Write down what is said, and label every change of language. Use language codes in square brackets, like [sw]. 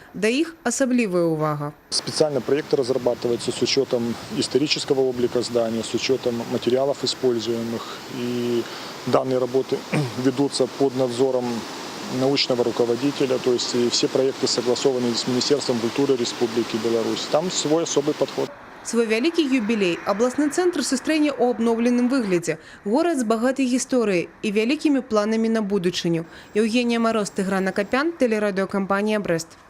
[be] Да іх асаблівая увага. [ru] Специально проект разрабатывается с учетом исторического облика здания, с учетом материалов используемых. И данные работы ведутся под надзором научного руководителя, то есть и все проекты согласованы с Министерством культуры Республики Беларусь. Там свой особый подход. [be] Свой вялікі юбілей абласны цэнтр сустрэне ў абноўленым выглядзе. Горад з багатай гісторыяй і вялікімі планамі на будучыню. Еўгенія Мароз, Тыгран Акапян, тэлерадыёкампанія «Брэст».